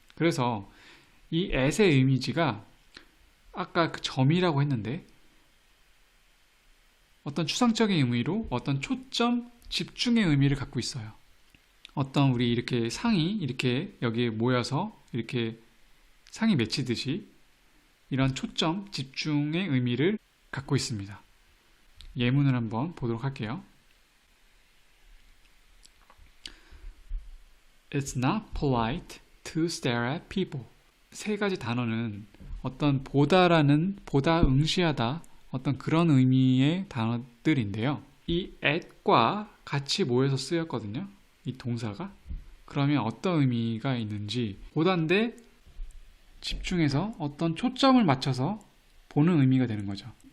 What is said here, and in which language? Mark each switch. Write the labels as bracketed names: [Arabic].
[Korean] 그래서 이 at의 이미지가 아까 그 점이라고 했는데 어떤 추상적인 의미로 어떤 초점, 집중의 의미를 갖고 있어요. 어떤 우리 이렇게 상이 이렇게 여기에 모여서 이렇게 상이 맺히듯이 이런 초점, 집중의 의미를 갖고 있습니다. 예문을 한번 보도록 할게요. [English] It's not polite to stare at people. [Korean] 세 가지 단어는 어떤 보다 응시하다 어떤 그런 의미의 단어들인데요. 이 at과 같이 모여서 쓰였거든요. 이 동사가. 그러면 어떤 의미가 있는지 보다인데 집중해서 어떤 초점을 맞춰서 보는 의미가 되는 거죠.